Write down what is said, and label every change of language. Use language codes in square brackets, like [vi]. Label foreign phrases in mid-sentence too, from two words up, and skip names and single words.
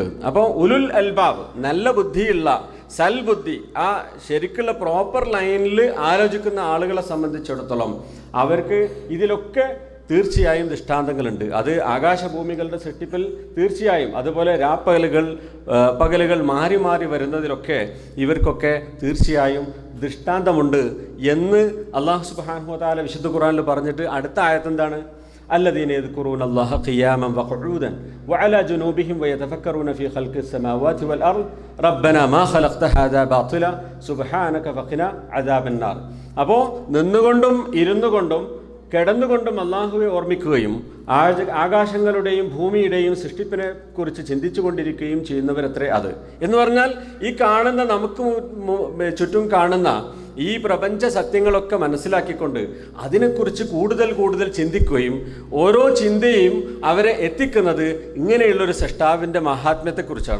[ml] അപ്പോൾ [ar] أولو الألباب, [ml] നല്ല ബുദ്ധിയുള്ള സൽബുദ്ധി, ആ ശരിക്കുള്ള [en] proper line [ml] ആലോചിക്കുന്ന ആളുകളെ സംബന്ധിച്ചിടത്തോളം അവർക്ക് ഇതിലൊക്കെ തീർച്ചയായും ദൃഷ്ടാന്തങ്ങളുണ്ട്. അത് ആകാശഭൂമികളുടെ സൃഷ്ടിപ്പിൽ തീർച്ചയായും, അതുപോലെ പകലുകൾ മാറി മാറി വരുന്നതിലൊക്കെ ഇവർക്കൊക്കെ തീർച്ചയായും ദൃഷ്ടാന്തമുണ്ട് എന്ന് അല്ലാഹു [ar] سبحانه وتعالى [ml] വിശുദ്ധ ഖുർആനിൽ പറഞ്ഞിട്ട് അടുത്ത ആയത്ത് എന്താണ്? [ar] الذين يذكرون الله قياما وقعودا وعلى جنوبهم ويتفكرون في خلق السماوات والأرض ربنا ما خلقت هذا باطلا سبحانك فقنا عذاب النار. [ml] അപ്പോൾ നിന്നുകൊണ്ടും ഇരുന്നുകൊണ്ടും കിടന്നുകൊണ്ടും അള്ളാഹുവെ ഓർമ്മിക്കുകയും ആകാശങ്ങളുടെയും ഭൂമിയുടെയും സൃഷ്ടിപ്പിനെ കുറിച്ച് ചിന്തിച്ചു കൊണ്ടിരിക്കുകയും ചെയ്യുന്നവരത്രേ അത്. എന്ന് പറഞ്ഞാൽ ഈ കാണുന്ന, നമുക്ക് ചുറ്റും കാണുന്ന ഈ പ്രപഞ്ച സത്യങ്ങളൊക്കെ മനസ്സിലാക്കിക്കൊണ്ട് അതിനെക്കുറിച്ച് കൂടുതൽ ചിന്തിക്കുകയും ഓരോ ചിന്തയും അവരെ എത്തിക്കുന്നത് ഇങ്ങനെയുള്ളൊരു സൃഷ്ടാവിൻ്റെ മഹാത്മ്യത്തെക്കുറിച്ചാണ്.